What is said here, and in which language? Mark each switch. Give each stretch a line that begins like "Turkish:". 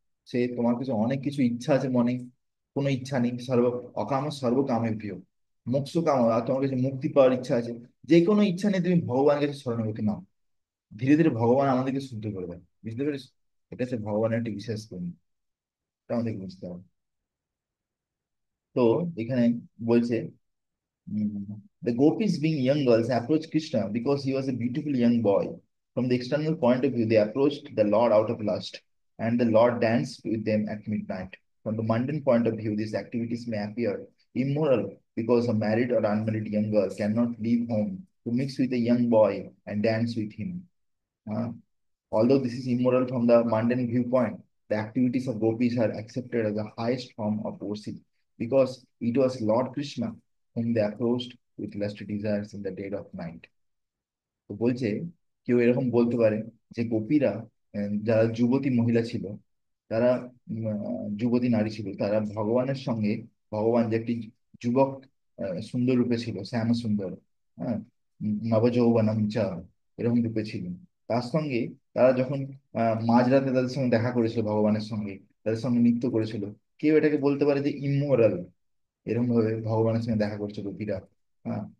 Bangla: সে তোমার কাছে অনেক কিছু ইচ্ছা আছে মনে, কোনো ইচ্ছা নেই, অকাম সর্ব কামে প্রিয়, মোক্ষ কাম, আর তোমার কাছে মুক্তি পাওয়ার ইচ্ছা আছে, যে কোনো ইচ্ছা নেই, তুমি ভগবানের কাছে শরণাগতি নাও, ধীরে ধীরে ভগবান আমাদেরকে শুদ্ধ করে দেয়। বুঝতে পেরেছ? এটা হচ্ছে ভগবানের একটি বিশেষ গুণ, এটা আমাদেরকে বুঝতে হবে। তো এখানে বলছে
English: the gopis, being young girls, approached Krishna because he was a beautiful young boy. From the external point of view, they approached the Lord out of lust, and the Lord danced with them at midnight. From the mundane point of view, these activities may appear immoral because a married or unmarried young girl cannot leave home to mix with a young boy and dance with him. Uh, Although this is immoral from the mundane viewpoint, the activities of gopis are accepted as the highest form of worship because it was Lord Krishna whom they approached with lusty desires in the dead of night.
Bangla: তো বলছে কেউ এরকম বলতে পারে যে গোপীরা, যারা যুবতী মহিলা ছিল, তারা যুবতী নারী ছিল, তারা ভগবানের সঙ্গে, ভগবান যে একটি যুবক সুন্দর রূপে ছিল, শ্যাম সুন্দর, হ্যাঁ, নবযৌবনম চ, এরকম রূপে ছিল, তার সঙ্গে তারা যখন মাঝরাতে তাদের সঙ্গে দেখা করেছিল, ভগবানের সঙ্গে তাদের সঙ্গে নৃত্য করেছিল, কেউ এটাকে বলতে পারে যে ইমোরাল, এরকম ভাবে ভগবানের সঙ্গে দেখা করছে গোপীরা। হ্যাঁ।